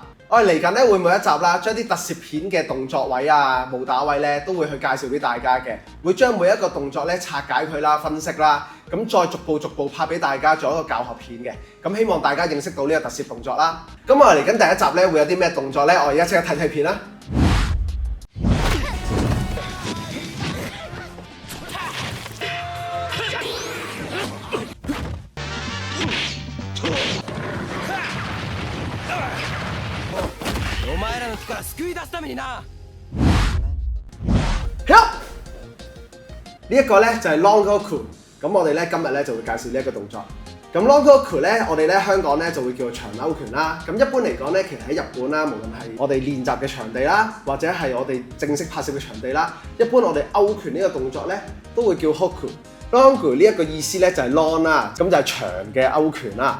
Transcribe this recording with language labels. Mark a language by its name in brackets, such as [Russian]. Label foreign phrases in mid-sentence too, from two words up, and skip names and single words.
[Cantonese] 我哋嚟緊咧會每一集啦，將啲特攝片嘅動作位啊、武打位咧，都會去介紹俾大家嘅。會將每一個動作咧拆解佢啦、分析啦，咁再逐步拍俾大家做一個教學片嘅。咁希望大家認識到呢個特攝動作啦。咁我哋嚟緊第一集咧會有啲咩動作咧？我而家即刻睇片啦。 [Japanese] お前らの力救い出すためにな。 [Cantonese] 呢一個咧就係 Longo Kru， 咁我哋咧今日咧就會介紹呢一個動作。咁 Longo Kru 咧，我哋咧香港咧就會叫做長勾拳啦。咁一般嚟講咧，其實喺日本啦，無論係我哋練習嘅場地啦，或者係我哋正式拍攝嘅場地啦，一般我哋勾拳呢個動作咧都會叫 Hoku。Longo 呢一個意思咧就係 long 啦，咁就係長嘅勾拳啦。